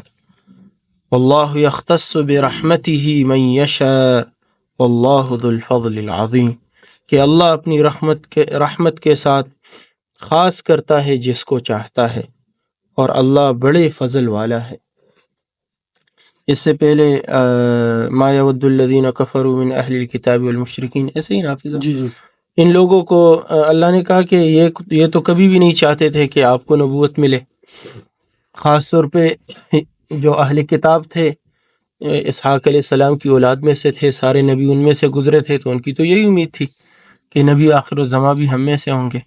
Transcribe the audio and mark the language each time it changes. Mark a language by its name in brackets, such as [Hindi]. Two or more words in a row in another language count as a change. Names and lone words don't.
[Arabic] واللہ یختص برحمتہ من یشاء واللہ ذو الفضل العظیم، [Urdu] کہ اللہ اپنی رحمت کے ساتھ خاص کرتا ہے جس کو چاہتا ہے، اور اللہ بڑے فضل والا ہے۔ اس سے پہلے [Arabic] ما یود الذین کفروا من اہل الکتاب والمشرکین، [Urdu] ایسے ہی نافذ ہے؟ جی۔ ان لوگوں کو اللہ نے کہا کہ یہ تو کبھی بھی نہیں چاہتے تھے کہ آپ کو نبوت ملے، خاص طور پہ جو اہل کتاب تھے، اسحاق [Arabic] علیہ السلام [Urdu] کی اولاد میں سے تھے، سارے نبی ان میں سے گزرے تھے، تو ان کی تو یہی امید تھی کہ نبی آخر الزماں بھی ہم میں سے ہوں گے۔